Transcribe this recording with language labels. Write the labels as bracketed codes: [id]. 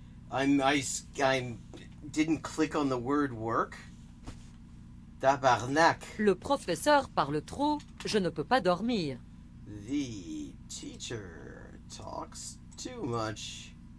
[en] I didn't click on the word work. [fr] Tabarnak. Le professeur parle trop, je ne peux pas dormir. [en] The teacher talks too much.